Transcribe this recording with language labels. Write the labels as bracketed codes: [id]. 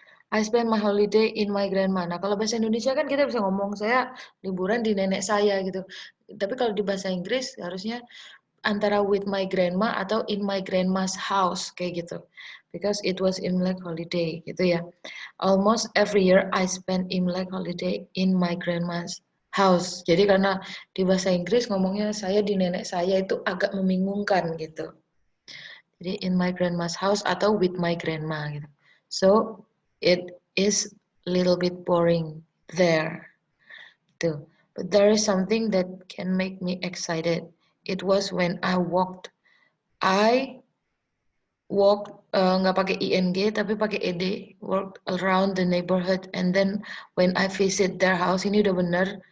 [en] I spend my holiday in my grandma. [id] Nah, kalau bahasa Indonesia kan kita bisa ngomong, saya liburan di nenek saya gitu. Tapi kalau di bahasa Inggris harusnya antara [en] with my grandma [id] atau [en] in my grandma's house [id] kayak gitu. [en] Because it was Imlek holiday [id] gitu ya. [en] Almost every year I spend Imlek holiday in my grandma's house. [id] Jadi karena di bahasa Inggris ngomongnya saya di nenek saya itu agak membingungkan gitu. [en] Jadi in my grandma's house atau with my grandma gitu. So it is a little bit boring there. Gitu. But there is something that can make me excited. It was when I walked [id] nggak pakai ing tapi pakai ed, [en] walked around the neighborhood, and then when I visit their house, [id] ini udah bener